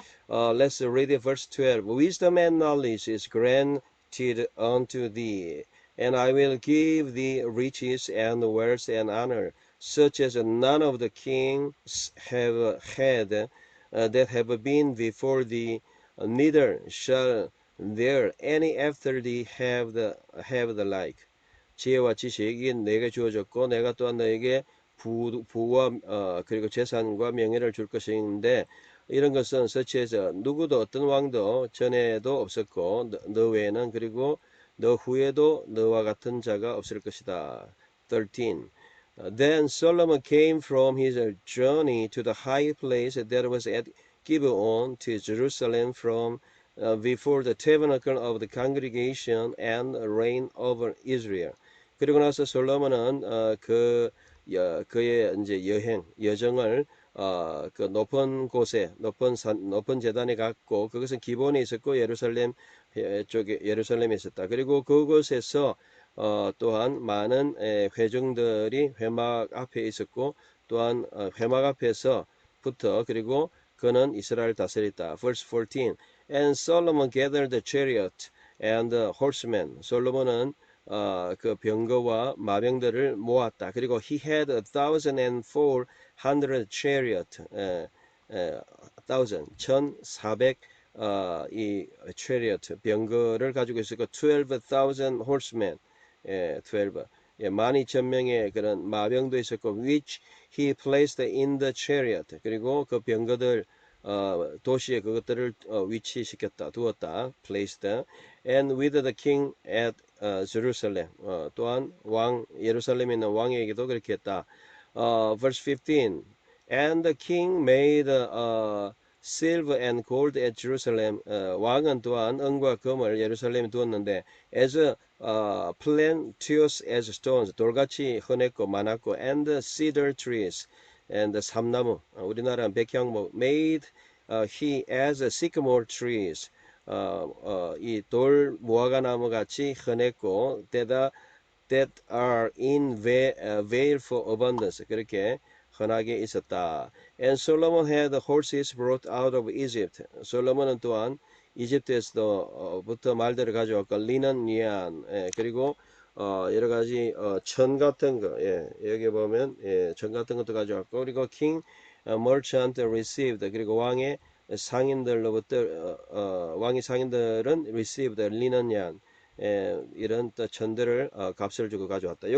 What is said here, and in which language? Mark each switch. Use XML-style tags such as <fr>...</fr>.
<en>Let's read it, verse 12. Wisdom and knowledge is granted unto thee, and I will give thee riches and wealth and honor, such as none of the kings have had that have been before thee, neither shall there any after thee have the like.</en> <ko>지혜와 지식이 내게 주어졌고, 내가 또한 너에게 부와 그리고 재산과 명예를 줄 것인데, 이런 것은 서치에서 누구도 어떤 왕도 전에도 없었고 너 외에는, 그리고 너 후에도 너와 같은 자가 없을 것이다. 13.</ko> <en>Then Solomon came from his journey to the high place that was at Gibeon to Jerusalem from before the tabernacle of the congregation, and reigned over Israel.</en> <ko>그리고 나서 솔로몬은 그의 이제 여정을 그 높은 곳에, 높은 제단에 갔고, 그것은 기본에 있었고 예루살렘 쪽에, 예루살렘에 있었다. 그리고 그곳에서 또한 많은 회중들이 회막 앞에 있었고, 또한 회막 앞에서부터, 그리고 그는 이스라엘 다스렸다.</ko> <en>Verse 14. And Solomon gathered the chariot and the horsemen.</en> <ko>솔로몬은 그 병거와 마병들을 모았다. 그리고</ko> <en>he had 1,400 chariot, 1,400 이 chariot</en> <ko>병거를 가지고 있었고,</ko> <en>12,000 horsemen, 12,</en> <ko>12,000명의 그런 마병도 있었고,</ko> <en>which he placed in the chariot.</en> <ko>그리고 그 병거들 도시에 그것들을 위치시켰다, 두었다,</ko> <en>placed, and with the king at Jerusalem.</en> <ko>또한 예루살렘에 있는 왕에게도 그렇게 했다.</ko> <en>Verse 15. And the king made silver and gold at Jerusalem.</en> <ko>왕은 또한 은과 금을 예루살렘에 두었는데,</ko> <en>as plenteous as stones,</en> <ko>돌같이 흔했고 많았고,</ko> <en>and cedar trees, and</en> <ko>삼나무, 우리나라 백향목,</ko> <en>made he as sycamore trees,</en> <ko>이 돌 무화과나무 같이 흔했고</ko> <en>that are in veil for abundance.</en> <ko>그렇게 흔하게 있었다.</ko> <en>And Solomon had horses brought out of Egypt.</en> <ko>솔로몬은 또한 이집트에서부터 말들을 가져왔고 리넌 니안 그리고 여러 가지 천 같은 거 여기 보면 천 같은 것도 가져왔고 그리고</ko> <en>king merchant received</en> <ko>그리고 왕의 상인들로부터 왕의 상인들은 received 리넌 양 이런 또 천들을 값을 주고 가져왔다.</ko>